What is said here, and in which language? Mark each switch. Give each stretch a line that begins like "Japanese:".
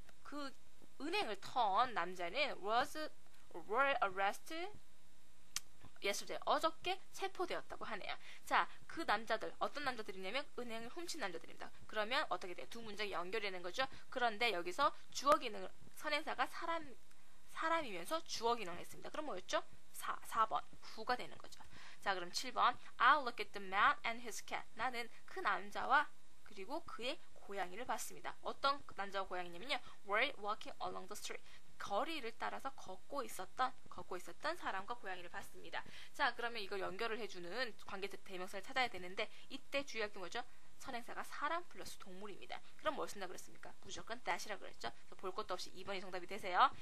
Korean: 그 은행을 턴 남자는
English: were arrested yesterday,
Korean: 어저께 체포되었다고 하네요. 자, 그 남자들, 어떤 남자들이냐면 은행을 훔친 남자들입니다. 그러면 어떻게 돼요? 두 문장이 연결되는 거죠. 그런데 여기서 주어 기능을, 선행사가 사람이면서 주어 기능을 했습니다. 그럼 뭐였죠? 4번, who가 되는 거죠. 자, 그럼 7번,
English: I'll look at the man and his cat.
Korean: 나는 그 남자와 그리고 그의 고양이를 봤습니다. 어떤 남자와 고양이냐면요,
English: were walking along the street.
Korean: 거리를 따라서 걷고 있었던 사람과 고양이를 봤습니다. 자, 그러면 이걸 연결을 해주는 관계 대명사를 찾아야 되는데, 이때 주의할 게 뭐죠? 선행사가 사람 플러스 동물입니다. 그럼 뭘 쓴다 그랬습니까? 무조건 that이라고 그랬죠. 볼 것도 없이 2번이 정답이 되세요.